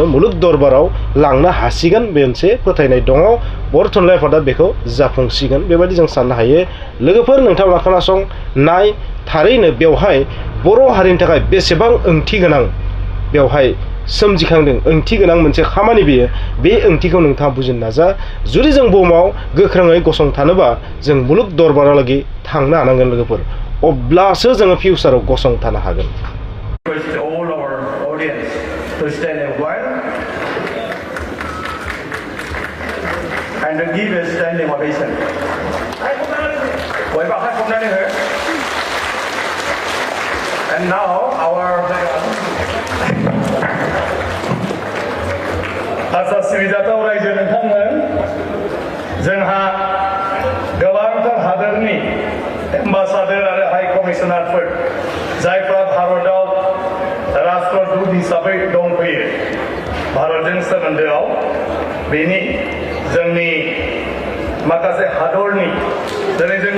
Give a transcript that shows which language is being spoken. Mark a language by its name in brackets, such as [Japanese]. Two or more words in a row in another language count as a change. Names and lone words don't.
[Bodo] मुलुग दरबाराव लांनो हासिगोन बे मोनसे फोथायनाय दङ बर' थुनलाइ आफादा बेखौ जाफुंसिगोन बेबायदि जों साननो हायो लोगोफोर नोंथांमोना खोनासं नाय थारैनो बेवहाय बर' हारिनि थाखाय बेसेबां ओंथि गोनां बेवहाय सोमजिखांदों ओंथि गोनां मोनसे खामानि बेयो बे ओंथिखौ नोंथाङा बुजिनो नाजा जुदि जों बुहुमाव गोख्रोङै गसंथानोबा जों मुलुग दरबारालागै थांनो हानांगोन लोगोफोर अब्लासो जोङो फिउचाराव गसंथानो हागोन [English] And now our [Bodo] आसा सिबिजाथाव रायजो नोंथांमोन जोंहा गोबांथार हादोरनि एम्बासाडर आरो हाई कमिशनारफोर जायफ्रा भारतआव राष्ट्रदूत हिसाबै दंफैयो भारतजों सोमोन्दोआव बेनि जोंनि माखासे हादरनि दिनै जोंनि